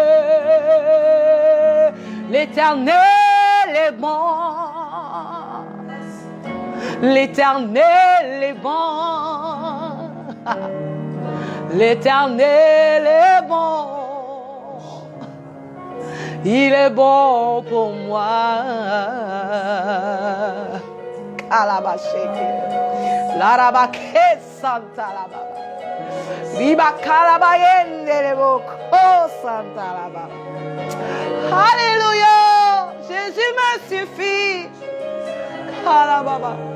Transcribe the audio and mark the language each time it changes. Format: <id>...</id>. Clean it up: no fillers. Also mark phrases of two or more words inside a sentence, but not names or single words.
<fr>L'Éternel est bon. L'Éternel est bon. L'Éternel est bon. Il est bon pour moi. Kalabasheke. Larabake Santa Lababa. Viva Kalabayende Levoko Santa Lababa. Alléluia. Jésus me suffit. Kalababa.</fr>